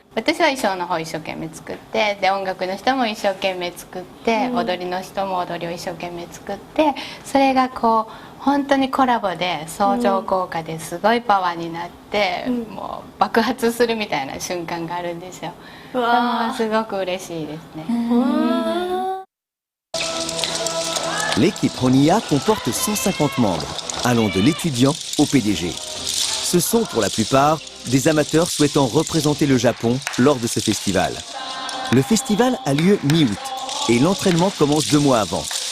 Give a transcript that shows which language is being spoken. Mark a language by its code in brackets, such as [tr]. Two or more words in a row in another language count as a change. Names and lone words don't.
[ja] 私は衣装の方一生懸命作って、で音楽の人も一生懸命作って、踊りの人も踊りを一生懸命作って、それがこう本当にコラボで相乗効果ですごいパワーになって、もう爆発するみたいな瞬間があるんですよ。すごく嬉しいですね。 [fr] L'équipe Honiya comporte 150 membres, allant de l'étudiant au PDG. Ce sont pour la plupart des amateurs souhaitant représenter le Japon lors de ce festival. Le festival a lieu mi-août et l'entraînement commence 2 mois avant.